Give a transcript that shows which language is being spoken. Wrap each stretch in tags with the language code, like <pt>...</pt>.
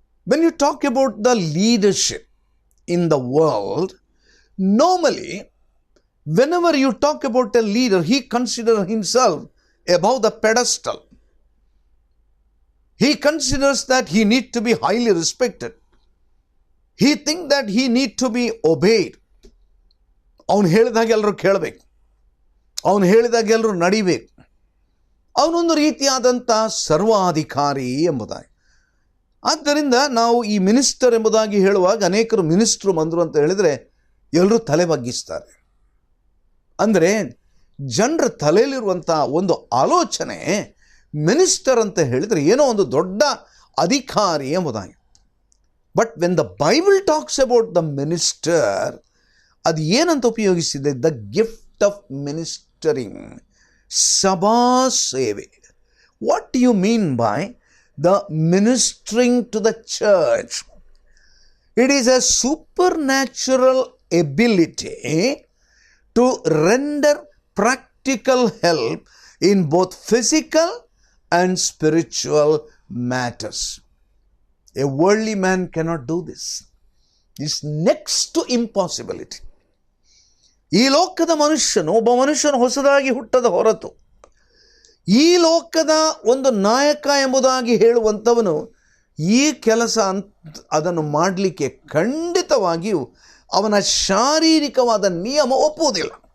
<en>When you talk about the leadership in the world, normally whenever you talk about a leader, he considers himself above the pedestal. He considers that he needs to be highly respected. He thinks that he needs to be obeyed.</en> <kn>ಅವನು ಹೇಳಿದಾಗ ಎಲ್ಲರೂ ಕೇಳಬೇಕು, ಅವನು ಹೇಳಿದಾಗ ಎಲ್ಲರೂ ನಡಿಬೇಕು. ಅವನೊಂದು ರೀತಿಯಾದಂಥ ಸರ್ವಾಧಿಕಾರಿ ಎಂಬುದಾಗಿ. ಆದ್ದರಿಂದ ನಾವು ಈ ಮಿನಿಸ್ಟರ್ ಎಂಬುದಾಗಿ ಹೇಳುವಾಗ ಅನೇಕರು ಮಿನಿಸ್ಟ್ರು ಬಂದರು ಅಂತ ಹೇಳಿದರೆ ಎಲ್ಲರೂ ತಲೆ ಬಗ್ಗಿಸ್ತಾರೆ. ಅಂದರೆ ಜನರ ತಲೆಯಲ್ಲಿರುವಂಥ ಒಂದು ಆಲೋಚನೆ ಮಿನಿಸ್ಟರ್ ಅಂತ ಹೇಳಿದರೆ ಏನೋ ಒಂದು ದೊಡ್ಡ ಅಧಿಕಾರಿ ಎಂಬುದಾಗಿ.</kn> <en>but when the Bible talks about the minister,</en> <kn>ಅದು ಏನಂತ ಉಪಯೋಗಿಸಿದೆ?</kn> <en>the gift of ministering,</en> <kn>ಸಭಾ ಸೇವೆ.</kn> <en>What you mean by the ministering to the church? It is a supernatural ability to render practical help in both physical and spiritual matters. A worldly man cannot do this. It's next to impossibility.</en> <kn>ಈ ಲೋಕದ ಮನುಷ್ಯನು, ಒಬ್ಬ ಮನುಷ್ಯನು ಹೊಸದಾಗಿ ಹುಟ್ಟದ ಹೊರತು ಈ ಲೋಕದ ಒಂದು ನಾಯಕ ಎಂಬುದಾಗಿ ಹೇಳುವಂಥವನು ಈ ಕೆಲಸ ಅದನ್ನು ಮಾಡಲಿಕ್ಕೆ ಖಂಡಿತವಾಗಿಯೂ ಅವನ ಶಾರೀರಿಕವಾದ ನಿಯಮ ಒಪ್ಪುವುದಿಲ್ಲ.</kn>